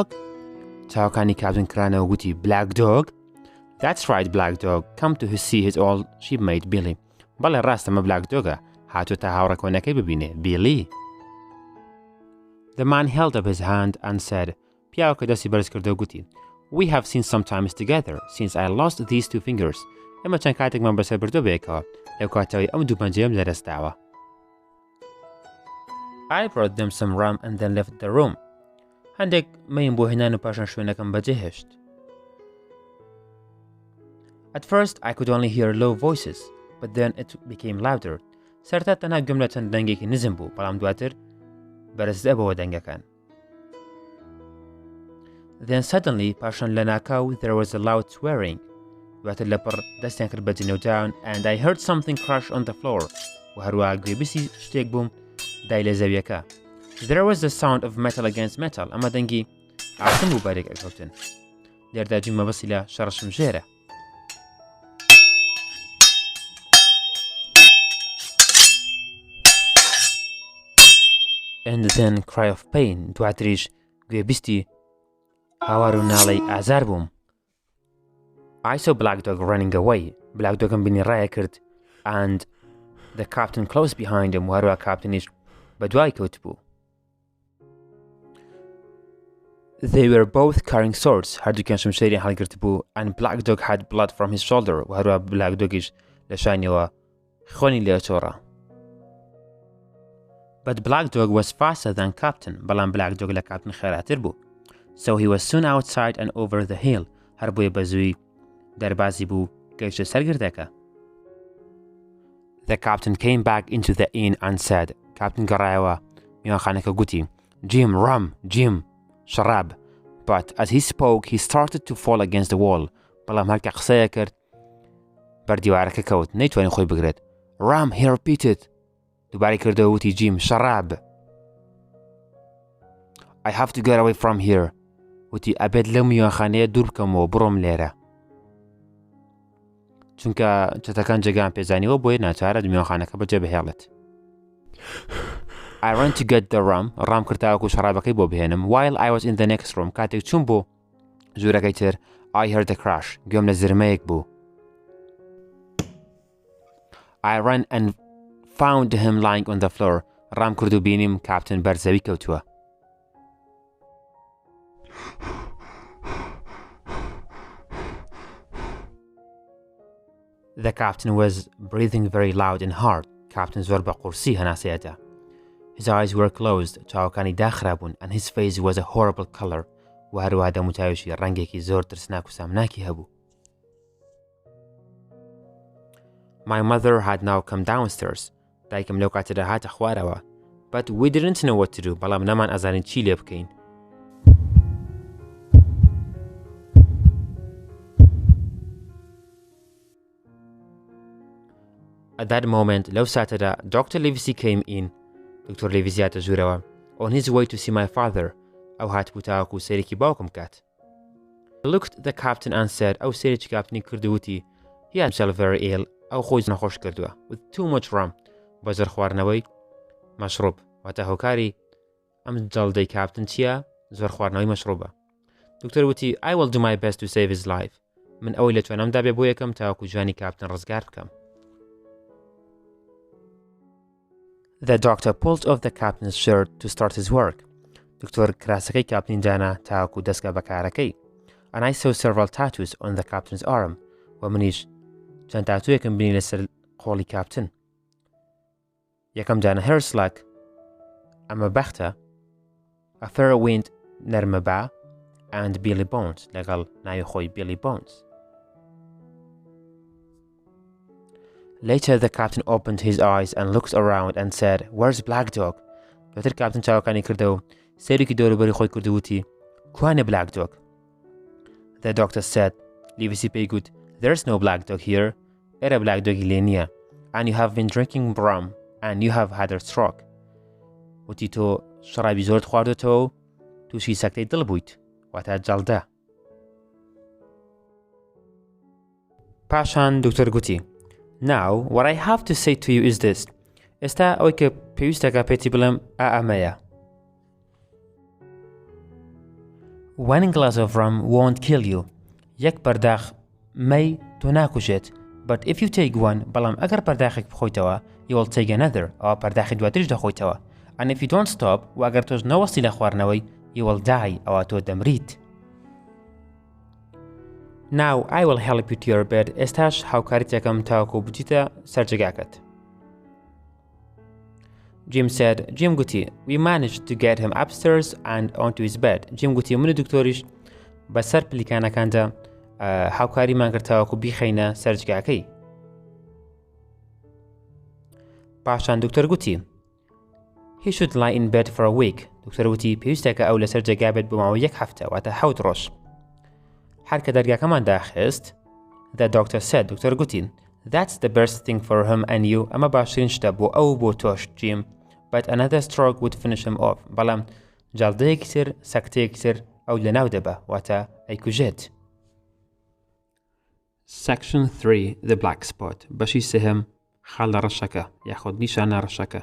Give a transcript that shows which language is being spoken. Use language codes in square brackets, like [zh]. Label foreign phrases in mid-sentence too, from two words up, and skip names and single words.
[ckb] چاوەکانی کاپتن کرانەوە گوتی Black Dog? [en] That's right, Black Dog. Come to see his old shipmate Billy. [ckb] بەڵێ ڕاستەمە Black Dogە. هاتۆ تا هاوڕە کۆنەکەی ببینێ Billy. [en] The man held up his hand and said [ckb] پیاوەکە دەستی بەرز کردە و گوتی [en] We have seen some times together since I lost these two fingers. [ckb] ئێمە چەند کاتێکمان بەسەر بردو بێکەوە لەو کاتەوەی ئەم دوو پەنجەیەم لەدەستاوە. [en] I brought them some rum and then left the room. [ckb] هەندێک مەیم بۆ هێنان و پاشان شوێنەکەم بەجێهێشت. [en] At first I could only hear low voices, but then it became louder. [ckb] سەرەتا تەنها گوێم لە چەند دەنگێکی نزم بوو بەڵام دواتر بەرزدەبەوە دەنگەکان. [en] Then suddenly [ckb] پاشان لە ناکاو [en] there was a loud swearing. [ckb] دواتر لەپڕ دەستیان کرد بە جنێوداون [en] and I heard something crash on the floor. [ckb] و هەروە گوێبیسی شتێک بووم دای لە زەویەکە. [en] There was the sound of metal against metal. [ckb] ئەمە دەنگی ئاسم بوو بارێک ئەکەوتن. دەرداجی مەبەسی لە شەڕشم ژێرە. [en] And then cry of pain. [ckb] دواتریش گوێبیستی هاوار و ناڵەی ئازار بووم. [en] I saw Black Dog running away. [ckb] Black Dogم بینی ڕایە کرد [en] and the captain close behind him [ckb] و هەروە کاپتنیش بە دوای کەوت بوو. [en] They were both carrying swords. [ckb] هەردووکیان شمشێری هەڵگرت بوو [en] and Black Dog had blood from his shoulder [ckb] و هەروە Black Dogیش لە شانیەوە خۆنی لێ چۆڕە. [en] But Black Dog was faster than Captain. [ckb] بەڵام Black Dog لە کاپتن خێراتر بوو. [en] So he was soon outside and over the hill. [ckb] هەر بۆیە بەزووی دەربازی بوو گەیشتە سەرگردەکە. [en] The captain came back into the inn and said [ckb] کاپتن گەڕایەوە میوانخانەکە گوتی [en] Jim, rum, Jim, شەراب. But as he spoke he started to fall against the wall. [ckb] بەڵام هەرکە قسەیە کرد بەردیوارەکە کەوت نەیتوانی خۆی بگرێت. [en] Rum, he repeated. [ckb] دووباری کردەوە وتی جیم شەراب. [en] I have to get away from here. [ckb] وتی ئەبێت لەو میوانخانەیە دوور بکەمەوە بڕۆم لێرە. چونکە چەتەکان جێگان پێزانیەوە بۆیە ناچارە میوانخانەکە بەجێ بهێڵێت. [en] I ran to get the rum. [ckb] ڕام کرداوەکو شەرابەکەی بۆ بهێنم. [en] While I was in the next room. [ckb] کاتێک چوون بۆ ژوورەکەی تر [en] I heard a crash. [ckb] گوێم لە زرمەیەک بوو. [en] I ran and found him lying on the floor. [ckb] ڕام کرد و بینیم کاپتن بەرزەوی کەوتووە. [en] The captain was breathing very loud and hard. [ckb] Captain زۆر بە قورسی هەناسەیەتە. [en] His eyes were closed. [ckb] چاوەکانی داخرابوون [en] and his face was a horrible color. [ckb] و هەروەها دەموچاویشی ڕەنگێکی زۆر ترسناک و سامناکی هەبوو. [en] My mother had now come downstairs. [ckb] دایکم لەو کاتەدا هاتە خوارەوە. [en] But we didn't know what to do. [ckb] بەڵام نەمان ئەزانین چی لێ بکەین. [en] At that moment, [ckb] لەو ساتەدا [en] Dr. Livesey came in. [ckb] دکتۆر لیڤیسی هاتە ژوورەوە. [en] On his way to see my father. [ckb] ئەو هات بوو تاوەکو سەرێکی باوکم کات. [en] I looked at the captain and said [ckb] ئەو سەرێکی کاپتنی کردووتی [en] He had himself very ill. [ckb] ئەو خۆی نەخۆش کردووە. [en] With too much rum. [ckb] بە زۆر خواردنەوەی مەشروب. واتە هۆکاری ئەم جەڵدەی کاپتن چییە؟ زۆر خواردنەوەی مەشروبە. دکتۆر وتی [en] I will do my best to save his life. [ckb] من ئەوەی لە توانامدا بێ بۆ یەکەم تاوەکو جوانی کاپتن ڕزگار بکەم. [en] The doctor pulled off the captain's shirt to start his work. [ckb] دکتۆر کراسەکەی کاپتنی دانا تاوەکو دەستگا بەکارەکەی. [en] And I saw several tattoos on the captain's arm. [ckb] و منیش چەند تاتوویەکم بینی لەسەر قۆڵی کاپتن. یەکەم جانە هێرسلاک ئەمە بەختە. [en] A fair wind [ckb] نەرمە با and Billy Bones لەگەڵ ناوی خۆی Billy Bones. [en] Later the captain opened his eyes and looked around and said, "Where's Black Dog?" [ckb] دواتر کاپتن چاوەکانی کردەوە و سێرێکی دەوروبەری خۆی کردووتی کوانە Black Dog؟ [en] The doctor said, [ckb] لیڤیسی پێی گوت [en] "There's no Black Dog here. [ckb] ئێرە Black Dogی لێ نییە. [en] And you have been drinking rum and you have had a stroke." [ckb] وتی تۆ شڕابی زۆرت خواردوتەوە و تووشی سەکتەی دڵ بوویت واتە جەڵدە. پاشان دکتۆر گوتی [en] Now, what I have to say to you is this. [ckb] ئێستا ئەوەی کە پێویستەکە پێتی بڵێم ئەمەیە. [en] One glass of rum won't kill you. [ckb] یەک بەرداخ مەی تۆ ناکوژێت. [en] But if you take one, [ckb] بەڵام ئەگەر پەرداخێک بخۆیتەوە, [en] you will take another. [ckb] ئەوە پەرداخی دواتریش دەخۆیتەوە. [en] And if you don't stop, [ckb] و ئەگەر تۆش نەوەستی لە خواردنەوەی, [en] you will die. [ckb] ئەوە تۆ دەمریت. [en] Now I will help you to your bed. [ckb] ئێستاش هاوکاریت یەکەم تاوەکو بچیتە سەرجەگاکەت. [en] Jim said, Jim گوتی, we managed to get him upstairs and onto his bed. [ckb] Jim گوتی من دکتۆریش بەسەر پلیکانەکاندا هاوکاریمان کرد تاوەکو بیخەینە سەرجگاکەی. پاشان دکتۆر گوتی [en] He should lie in bed for a week. [ckb] دکتۆر گوتی پێویستە کە ئەو لەسەر جێگا بێت بۆ ماوەی یەک هەفتە واتە 7 ڕۆژ. هەر کە دەرگاکەمان داخست [en] The doctor said, [ckb] دکتۆر گوتی [en] That's the best thing for him and you. [ckb] ئەمە باشترین شتە بۆ ئەو بۆ تۆش Jim. [en] But another stroke would finish him off. [ckb] بەڵام جەڵدەیەکی تر سەکتەیەکی تر ئەو لەناو دەبە واتە ئەیکوژێت. [en] Section 3 The Black Spot. [ckb] بەشی سێهەم خاڵ لە ڕەشەکە یاخود نیشانە ڕەشەکە.